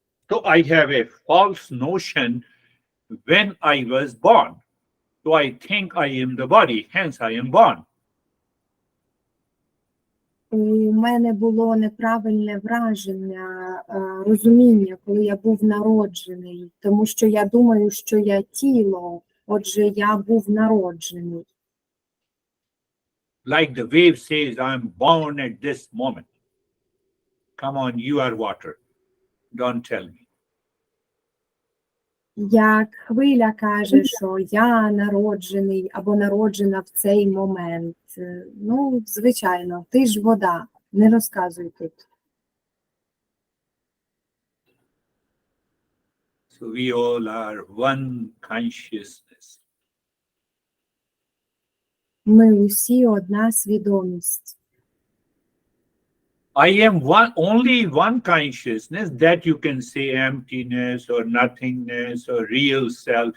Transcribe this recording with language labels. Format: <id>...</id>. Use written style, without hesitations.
<en>So I have a false notion when I was born. So I think I am the body, hence I am born.</en> <uk>У мене було неправильне враження, розуміння, коли я був народжений, тому що я думаю, що я тіло, отже, я був народжений.</uk> <en>Like the wave says, I am born at this moment. Come on, you are water. Don't tell me.</en> <uk>Як хвиля каже, що я народжений або народжена в цей момент. Ну, звичайно, ти ж вода, не розказуй тут.</uk> <en>So we all are one consciousness.</en> <uk>Ми усі одна свідомість.</uk> <en>I am only one consciousness that you can say emptiness or nothingness or real self.</en>